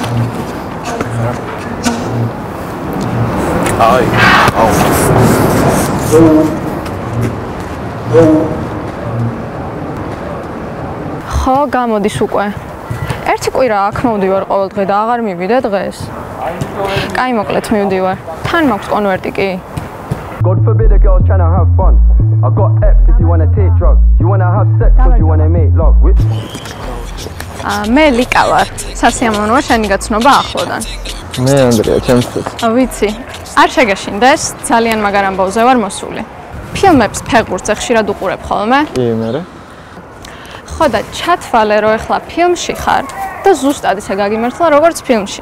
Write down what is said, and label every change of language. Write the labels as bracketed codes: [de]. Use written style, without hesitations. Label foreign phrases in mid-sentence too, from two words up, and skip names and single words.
[ka] აი, აუ. ხო, გამოდის უკვე. ერთი კვირა აქ მოვდივარ ყოველ დღე და აღარ მივიდე დღეს. კაი, მოკლედ მივდივარ. თან მაქვს კონვერტი კი. [en] God forbid a girl's trying to have fun. I got apps if you want to take drugs. You want to have sex or do you want to make love? [ka] მე ლიკა ვარ. სასიამოვნოა შენი გაცნობა ახლოდან. მე ანდრია, ჩემთვის. ვიცი. არ შეგეშინდეს, ძალიან მაგარ ამბავზე ვარ მოსული. ფილმებს ფეხბურთზე ხშირად უყურებ ხოლმე? კი, მერე. ხო და ჩათვალე რომ ეხლა ფილმში ხარ და ზუსტად ისე გაგიმართლა როგორც ფილმში.